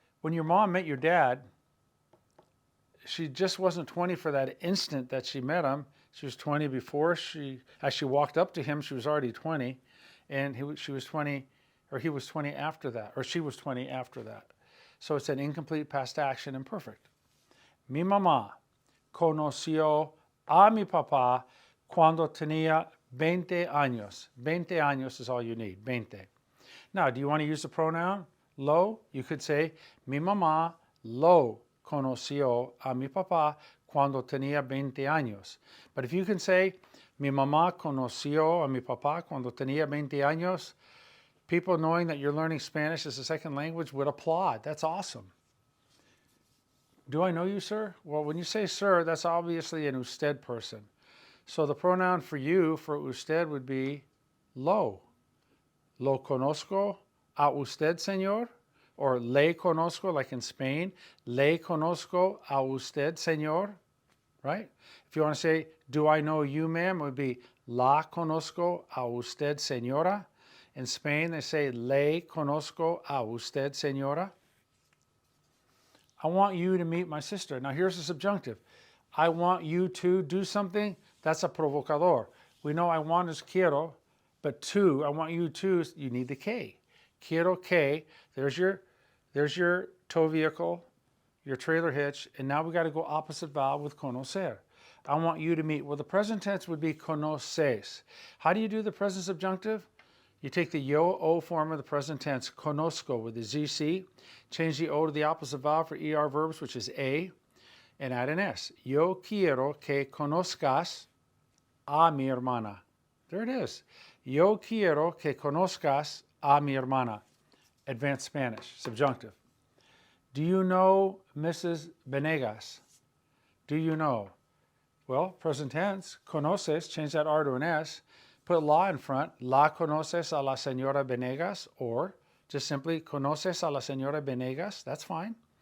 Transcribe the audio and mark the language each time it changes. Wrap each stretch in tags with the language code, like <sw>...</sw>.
<en>When your mom met your dad, she just wasn't 20 for that instant that she met him. She was 20 before as she walked up to him, she was already 20. And she was 20, or he was 20 after that, or she was 20 after that. So it's an incomplete past action imperfect.</en> <es>Mi mamá conoció a mi papá cuando tenía 20 años.</es> <en>20 años is all you need, 20. Now, do you want to use the pronoun lo? You could say,</en> <es>mi mamá lo conoció a mi papá cuando tenía 20 años.</es> <en>But if you can say,</en> <es>mi mamá conoció a mi papá cuando tenía 20 años,</es> <en>people knowing that you're learning Spanish as a second language would applaud. That's awesome. Do I know you, sir? Well, when you say sir, that's obviously an usted person. So the pronoun for you, for usted, would be lo.</en> <es>Lo conozco a usted, señor. Or le conozco,</es> <en>like in Spain.</en> <es>Le conozco a usted, señor.</es> <en>Right? If you want to say, do I know you, ma'am, it would be</en> <es>la conozco a usted, señora.</es> <en>In Spain, they say,</en> <es>le conozco a usted, señora.</es> <en>I want you to meet my sister. Now, here's the subjunctive. I want you to do something. That's a provocador. We know I want is quiero, but to, I want you to, you need the que.</en> <es>Quiero que,</es> <en>there's your tow vehicle, your trailer hitch, and now we got to go opposite vowel with conocer. I want you to meet. Well, the present tense would be conoces. How do you do the present subjunctive? You take the yo-o form of the present tense, conozco, with the ZC, change the O to the opposite vowel for ER verbs, which is A, and add an S.</en> <es>Yo quiero que conozcas a mi hermana.</es> <en>There it is.</en> <es>Yo quiero que conozcas a mi hermana.</es> <en>Advanced Spanish, subjunctive. Do you know Mrs. Venegas? Do you know? Well, present tense, conoces, change that R to an S, put la in front,</en> <es>la conoces a la señora Venegas,</es> <en>or just simply</en> <es>conoces a la señora Venegas,</es> <en>that's fine.</en>